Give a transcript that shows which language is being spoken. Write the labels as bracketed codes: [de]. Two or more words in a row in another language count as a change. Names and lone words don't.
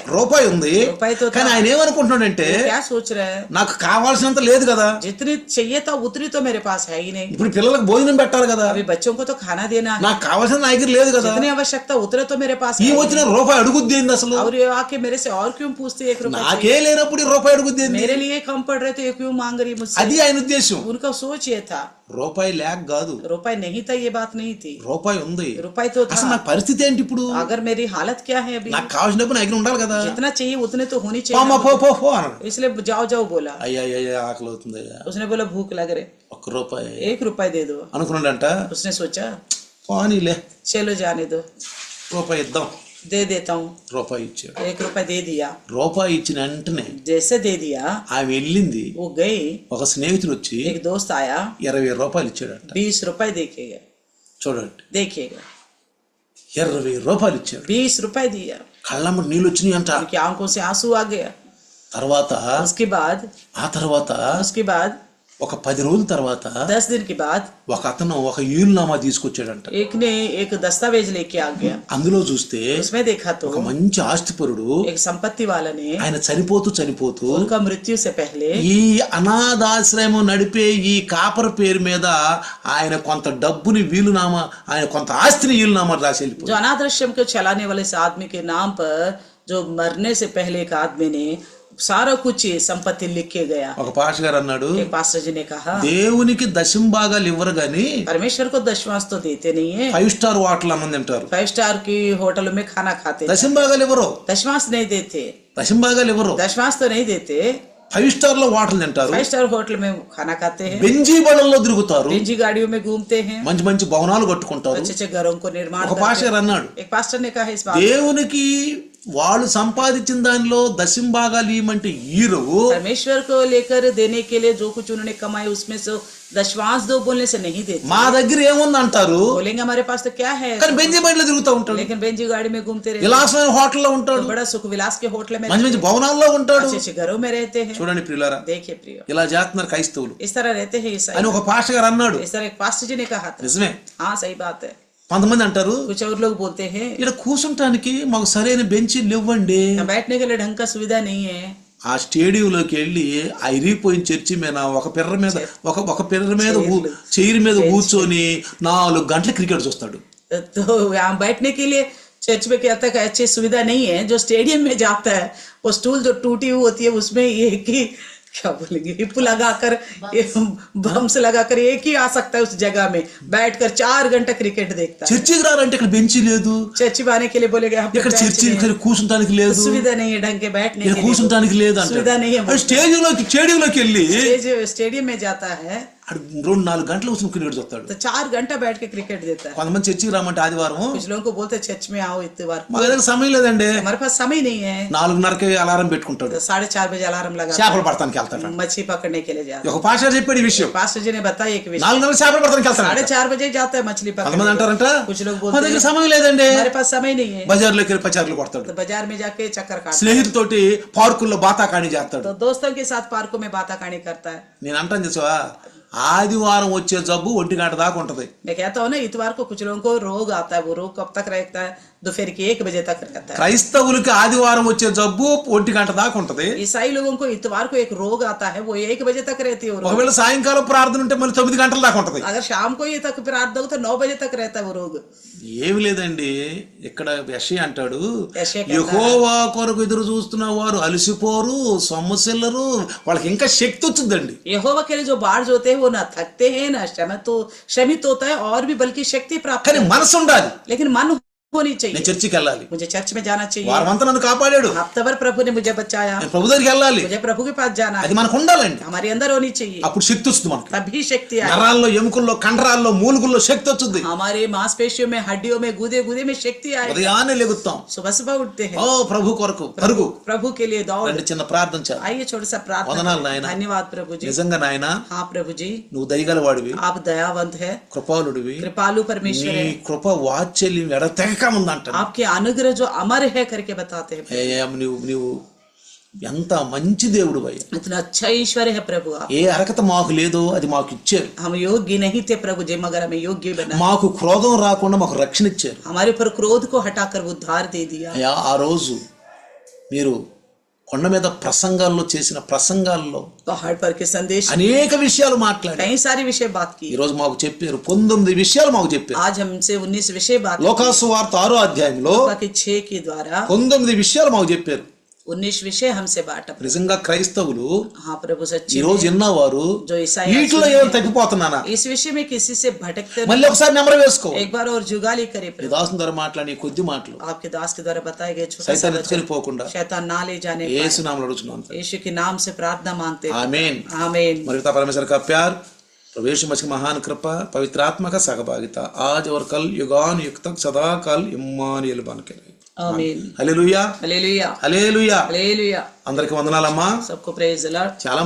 [te] రూపాయి ఉంది, [hi] रुपए तो था. [te] కానీ ఆయన ఏమనుకుంటున్నాడంటే [hi] वो क्या सोच रहे हैं? [te] నాకు కావాల్సినంత లేదు కదా, [hi] जितनी चाहिए था उतनी तो मेरे पास है ही नहीं. [te] ఇప్పుడు పిల్లలకు భోజనం పెట్టాలి కదా, [hi] अभी बच्चों को तो खाना देना है. [te] నాకు కావాల్సిన నా దగ్గర లేదు కదా. [hi] जितनी आवश्यकता उतने तो मेरे पास [te] ఈ [hi] है. [te] వచ్చిన రూపాయి అడుగుద్ది ఏంది అసలు? [hi] और ये आके मेरे से और क्यों पूछते 1 रुपए? [te] నాకే లేనప్పుడు ఈ రూపాయి అడుగుద్ది ఏంది? [hi] मेरे लिए कम पड़ रहे तो ये क्यों मांग रही मुझसे? [te] అది ఆయన ఉద్దేశం. [hi] उनका सोच ये था. [te] రూపాయి లేక కాదు, [hi] रुपए नहीं था, ये बात नहीं थी. [te] రూపాయి ఉంది. [hi] रुपए तो [te] అసలు [hi] था. [te] నా పరిస్థితి ఏంటి ఇప్పుడు? [hi] अगर मेरी हालत क्या है अभी? [te] నాకు కావాల్సినప్పుడు నా దగ్గర ఉండాలి కదా. [hi] जितना चाहिए उतने तो होनी [te] అమ్మా [hi] चाहिए. [te] పో అన్నాడు. [hi] इसलिए जाओ जाओ बोला. [te] అయ్యా ఆకలి అవుతుంది అయ్యా, [hi] उसने बोला भूख लग रहे, ₹1 1 रुपए दे दो. [te] అనుకున్నాడంట. [hi] उसने सोचा [te] పోనీలే [hi] चलो जाने दो, [te] రూపాయి ఇద్దాం. [hi] दे देता हूँ. [te] రూపాయి ఇచ్చాడు. [hi] 1 रुपए दे दिया. [te] రూపాయి ఇచ్చిన వెంటనే [hi] जैसे दे दिया [te] ఆమె వెళ్ళింది. [hi] वो गई. [te] ఒక స్నేహితుడు వచ్చి [hi] एक दोस्त आया, [te] ₹20 ఇచ్చాడంట. [hi] 20 रुपए देखेगा. [te] చూడండి, [hi] देखिएगा [te] ₹20 ఇచ్చాడు. [hi] 20 रुपए दिया. [te] కళ్ళమ్మ నీళ్ళు వచ్చినాయి అంట. [hi] उनकी आंखों से आंसू आ गया. [te] తర్వాత [hi] उसके बाद [te] ఒక 10 రోజుల తర్వాత [hi] 10 दिन के बाद [te] ఒక అతను ఒక ఈలునామా తీసుకొచ్చాడంట. [hi] एक ने एक दस्तावेज लेके आ गया. [te] అందులో చూస్తే [hi] उसमें देखा तो [te] ఒక మంచి ఆస్తిపరుడు [hi] एक संपत्ति वाला ने [te] ఆయన చనిపోతూ [hi] उनका मृत्यु से पहले [te] ఈ అనాథాశ్రయం నడిపే ఈ కాపర్ పేరు మీద ఆయన కొంత డబ్బుని వీలునామా, ఆయన కొంత ఆస్తిని వీలునామా రాసి వెళ్ళిపోయాడు. [hi] जो अनाथ आश्रम को चलाने वाले इस आदमी के नाम पर जो मरने से पहले एक आदमी ने सारा कुछ संपत्ति लिख के गया. [te] ఒక పాస్టర్ గారు అన్నాడు, [hi] एक पास्टर जी ने कहा [te] దేవునికి దశంభాగాలు ఇవ్వరు గాని [hi] परमेश्वर को दशमांश तो देते नहीं है. [te] 5 [en] star hotel [te] అన్నం తింటారు, [hi] 5 स्टार की होटलों में खाना खाते हैं. [te] దశంభాగాలు ఇవ్వరు. [hi] दशमांश नहीं देते. [te] దశంభాగాలు ఇవ్వరు. [hi] दशमांश तो नहीं देते. [te] 5 స్టార్ లో హోటల్ తింటారు, [hi] 5 [en] star hotel [hi] में खाना खाते हैं. [te] బెంజీ బళ్ళల్లో తిరుగుతారు, [hi] निजी गाड़ियों में घूमते हैं. [te] మంచి మంచి భవనాలు కట్టుకుంటారు. [hi] अच्छे अच्छे घरों को निर्माण [te] ఒక [hi] करते [te] పాస్టర్ [hi] हैं. [te] అన్నాడు, [hi] एक पास्टर ने कहा इस बात [te] దేవునికి వాళ్ళు సంపాదించిన దానిలో దశంభాగాలు ఇవ్వమంటే ఈరు, [hi] परमेश्वर को लेकर देने के लिए जो कुछ उन्होंने कमाए उसमें से दशमांश दो बोलने से नहीं देते. [te] మా దగ్గర ఏముంది అంటారు, [hi] बोलेंगे हमारे पास तो क्या है, [te] కానీ బెంజీ బండిలో తిరుగుతూ ఉంటాడు, [hi] लेकिन बेंजी गाड़ी में घूमते रहते हैं. [te] విలాసమైన హోటల్లో ఉంటాడు, [hi] बड़ा सुख विलास के होटल में [te] మంచి మంచి భవనాల్లో ఉంటాడు. [hi] अच्छे अच्छे घरों में रहते हैं. [te] చూడండి ప్రియులారా, [hi] देखिए प्रियो, [te] ఇలా చేస్తున్నారు క్రైస్తవులు [hi] इस तरह रहते हैं ईसाई. [te] అని ఒక పాస్టర్ గారు అన్నాడు. [hi] इस तरह एक पास्टर जी ने कहा था. [te] నిజమే. [hi] हाँ सही बात है. [te] కొంతమంది అంటారు, [hi] कुछ और लोग बोलते हैं [te] ఇక్కడ కూర్చుంటానికి మాకు సరైన బెంచీలు ఇవ్వండి. [hi] बैठने के लिए ढंग का सुविधा नहीं है. [te] ఆ స్టేడియంలోకి వెళ్ళి ఆ ఇరిగిపోయిన చర్చి మీద ఒక పిర్ర మీద ఒక పిర్ర మీద చైర్ మీద కూర్చొని 4 గంటలు క్రికెట్ చూస్తాడు. [hi] तो यहाँ बैठने के लिए चर्च में क्या तक अच्छी सुविधा नहीं है. जो स्टेडियम में जाता है वो स्टूल जो टूटी हुई होती है उसमें ये कि क्या बोलेंगे, हिप लगाकर बम्स लगाकर एक ही आ सकता है उस जगह में बैठकर 4 घंटा क्रिकेट देखता है। [te] చర్చికి రారంటే ఇక్కడ బెంచి లేదు, [hi] चर्च में आने के लिए बोलेगा यहाँ पे [te] ఇక్కడ [hi] बेंच [te] చర్చి [hi] नहीं है, [te] కూర్చుంటానికి లేదు, [hi] सुविधा नहीं है ढंग के बैठने [te] ఇక్కడ [hi] के लिए, [te] కూర్చుంటానికి లేదు అంటే [hi] सुविधा नहीं है। [te] స్టేడియంలోకి వెళ్ళి [hi] स्टेडियम में जाता है [te] 2-4 గంటలు కూర్చుని క్రికెట్ చూస్తాడు. [hi] तो 4 घंटा बैठ के क्रिकेट देता है। [te] కొంతమంది చర్చికి రామంటే ఆదివారం [hi] कुछ लोगों को बोलते हैं चर्च में आओ इतवार को, [te] మా దగ్గర సమయం లేదండి, [hi] हमारे पास समय नहीं है, [te] 4:30కి అలారం పెట్టుకుంటాడు, [hi] तो 4:30 बजे अलार्म लगा [te] చేపలు పడతానికి వెళ్తాడు. [hi] मच्छी पकड़ने के लिए जाता [te] ఒక పాస్టర్ చెప్పాడు ఈ విషయం, [hi] है। पास्टर जी ने बताया एक विषय, [te] 4:30 చేపలు పడతానికి వెళ్తాడు. [hi] 4:30 बजे जाता है मछली [te] కొంతమంది [hi] पकड़ने। [te] అంటారంట [hi] कुछ लोग [te] మా [hi] बोलते [te] దగ్గర [hi] हैं [te] సమయం లేదండి, [hi] हमारे पास समय नहीं है, [te] బజార్లోకి వెళ్ళి పచారులు కొడతాడు, [hi] तो बाजार में जाके चक्कर काटता है, [te] స్నేహితులతోటి పార్కుల్లో బాతాకాణి చేస్తాడు. [hi] तो दोस्तों के साथ पार्कों में बाताकानी करता है। [te] నేను అంటాను చూసావా, ఆదివారం వచ్చే జబ్బు 1 గంట దాకా ఉంటది. [hi] मैं कहता हूँ ना, इतवार को कुछ लोगों को रोग आता है, वो रोग कब तक रहता है, दोपहर के 1 बजे तक रहता है। [te] క్రైస్తవులకి ఆదివారం వచ్చే జబ్బు 1 గంట దాకా ఉంటది. [hi] ईसाई लोगों को इतवार को एक रोग आता है, वो 1 बजे तक रहती है वो रोग। [te] ఒకవేళ సాయంకాలం ప్రార్థన ఉంటే మళ్ళీ 9 గంటల దాకా ఉంటది. [hi] अगर शाम को ये तक प्रार्थना हो तो 9 बजे तक रहता है वो रोग। [te] ఏమి లేదండి, ఇక్కడ యెషయా అంటాడు, [hi] యెషయా कहता है, [te] యెహోవా కొరకు ఎదురు చూస్తున్న వారు అలసిపోరు, సొమ్మసిల్లరు, వాళ్ళకి ఇంకా శక్తి వచ్చిందండి. [hi] यहोवा के लिए जो बाढ़ होते हैं वो ना थकते हैं ना श्रमित होता है, और भी बल्कि शक्ति प्राप्त [te] కానీ [hi] करता है। [te] మనసు ఉండాలి, [hi] लेकिन मन होनी [te] నేను [hi] चाहिए, [te] చర్చికి వెళ్ళాలి, [hi] मुझे चर्च में जाना चाहिए, [te] వారమంతా నన్ను కాపాడాడు, [hi] हफ्ता भर प्रभु ने मुझे बचाया, [te] నేను ప్రభు దగ్గరికి వెళ్ళాలి, [hi] मुझे प्रभु के पास जाना है, [te] అది మనకు ఉండాలండి. [hi] हमारे अंदर होनी चाहिए, [te] అప్పుడు శక్తి వస్తుంది మనకి. [hi] तभी शक्ति आए। [te] నరాల్లో, ఎముకల్లో, కండరాల్లో, మూలుగుల్లో శక్తి వచ్చింది. [hi] हमारे मांसपेशियों में, हड्डियों में, गुदे गुदे में शक्ति आए। [te] ఉదయాన్నే లెగుతాం, [hi] सुबह सुबह उठते हैं, [te] ఓ ప్రభు కొరకు పరుగు. [hi] प्रभु के लिए दौड़। [te] రండి చిన్న ప్రార్థన చేద్దాం. [hi] आइए छोटा सा प्रार्थना [te] వందనాలు [hi] करें। [te] నాయనా. [hi] धन्यवाद प्रभु जी। [te] నిజంగా నాయన [hi] हाँ प्रभु जी, [te] నువ్వు దయగల వాడివి, [hi] आप दयावंत है, [te] కృపాళుడివి, [hi] कृपालु [te] నీ [hi] परमेश्वर है, [te] కృప వాత్సల్యం ఎడతెగక ఉందంట. [hi] आपके अनुग्रह जो अमर है करके बताते हैं। [te] నువ్వు ఎంత మంచి దేవుడు అయ్యా, [hi] इतना अच्छा ईश्वर है प्रभु आप। [te] ఏ అర్హత మాకు లేదో అది మాకు ఇచ్చారు. [hi] हम योग्य नहीं थे प्रभु जी, मगर हमें योग्य बना। [te] మాకు క్రోధం రాకుండా మాకు రక్షణ ఇచ్చారు. [hi] हमारे ऊपर क्रोध को हटाकर उद्धार दे दिया। [te] అయ్యా ఆ రోజు మీరు కొండ మీద ప్రసంగాల్లో చేసిన ప్రసంగాల్లో [hi] पहाड़ पर के संदेश [te] అనేక విషయాలు మాట్లాడారు. [hi] कई सारी विषय बात की। [te] ఈ రోజు మాకు చెప్పారు 19 విషయాలు మాకు చెప్పారు. [hi] आज हमसे 19 विषय बात [te] లోకాసు వార్త 6వ అధ్యాయంలో [hi] 6 के द्वारा [te] 19 విషయాలు మాకు చెప్పారు. [hi] 19 विषय हमसे बांटा। [te] నిజంగా క్రైస్తవులు [hi] हाँ प्रभु [te] ఈ [hi] सच्ची [te] రోజు విన్నవారు [hi] जो ईसाई [te] వీటిలో ఏమైనా తగ్గిపోతున్నానా, [hi] इस विषय में किसी से भटकते [te] మళ్ళీ ఒకసారి నెంబర్ వేసుకో. [hi] एक बार और जुगाली करे [te] ఈ [hi] प्रभु। [te] దాసుని ద్వారా మాట్లాడి కొద్ది మాటలు [hi] आपके दास के द्वारा बताए गए छोटा सा [te] సైతాన్ [hi] वचन [te] ఎత్తుకొని పోకుండా [hi] शैतान ना ले जाने पाए। [te] యేసు నామములో అడుగుతున్నాను. [hi] यीशु के नाम से प्रार्थना मांगते हैं। आमीन। आमीन। [te] మరియు తా [hi] परमेश्वर का प्यार, प्रभु यीशु मसीह की महान कृपा, पवित्र आत्मा का सहभागिता आज और कल युगान युग तक सदा काल इम्मानुएल बन के रहे। आमीन। [te] హల్లెలూయా, [hi] हालेलुया, [te] హల్లెలూయా. [hi] हालेलुया। [te] అందరికి వందనాలమ్మా. [hi] सबको [en] praise the Lord. [te] చాలా